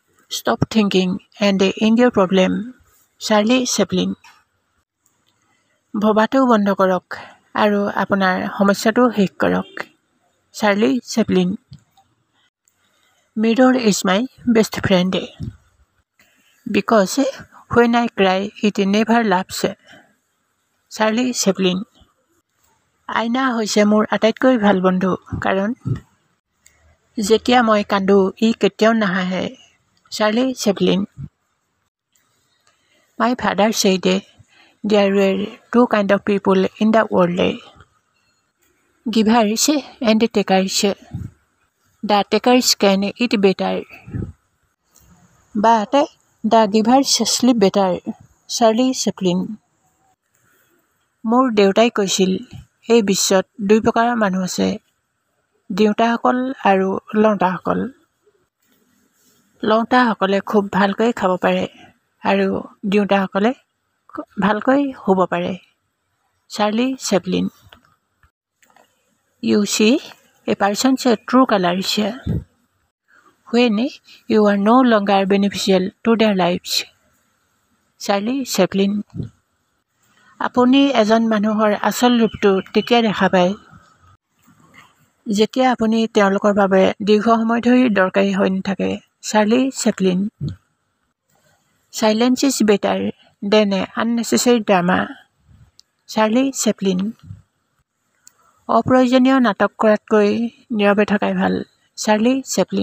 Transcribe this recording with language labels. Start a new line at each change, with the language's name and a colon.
English: Stop thinking and end your problem.
Assamese: Charlie Chaplin. ভবাটো বন্ধ কৰক আৰু আপোনাৰ সমস্যাটো শেষ কৰক। Charlie Chaplin.
English: Mirror is my best friend because when I cry it never laughs.
Assamese: Charlie Chaplin. আইনা হৈছে মোৰ আটাইতকৈ ভাল বন্ধু কাৰণ যেতিয়া মই কান্দো ই কেতিয়াও নাহাঁহে। Charlie Chaplin.
English: My father said there were two kinds of people in the world, givers and takers. The takers can eat better, but the givers sleep better.
Assamese: Charlie Chaplin. মোৰ দেউতাই কৈছিল এই বিশ্বত দুই প্ৰকাৰৰ মানুহ আছে, দিওঁতাসকল আৰু লওঁতাসকল। লওঁতাসকলে খুব ভালকৈ খাব পাৰে আৰু দিওঁতাসকলে ভালকৈ শুব পাৰে। Charlie Chaplin.
English: You see a person's true colors when you are no longer beneficial to their lives.
Assamese: Charlie Chaplin. আপুনি এজন মানুহৰ আচল ৰূপটো তেতিয়া দেখা পায় যেতিয়া আপুনি তেওঁলোকৰ বাবে দীৰ্ঘ সময় ধৰি দৰকাৰী হৈ নাথাকে। Charlie Chaplin.
English: Silence is better than unnecessary drama.
Assamese: Charlie Chaplin. অপ্ৰয়োজনীয় নাটক কৰাতকৈ নীৰৱে থকাই ভাল। Charlie Chaplin.